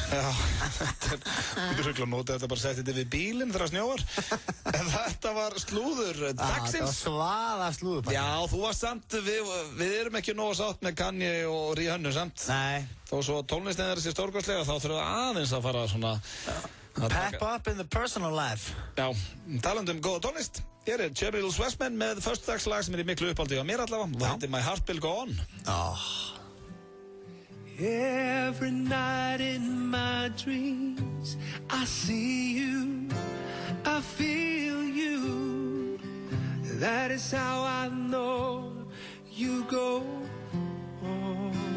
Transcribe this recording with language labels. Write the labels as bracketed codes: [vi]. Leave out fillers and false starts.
[is] Já, þetta er svolítið að nota þetta bara að setja þetta við bílinn þegar það snjóar. En þetta var slúður dagsins. Þetta var svaða slúður. Já, þú varst samt, við erum ekki nógu sátt með Kanye og Rihanna samt. Nei. Þó svo tónlistin er þessi stórkostlega, þá þurfum við aðeins að fara svona [en] Pep up in the personal life. [is] Já, talandi góða tónlist. Hér Cherry Lil Swessman með föstudagslag sem í miklu uppáldi á mér allavega. Það heitir My Heart Will Go On. [en] Every night in my dreams I see you, I feel you. That is how I know you go on.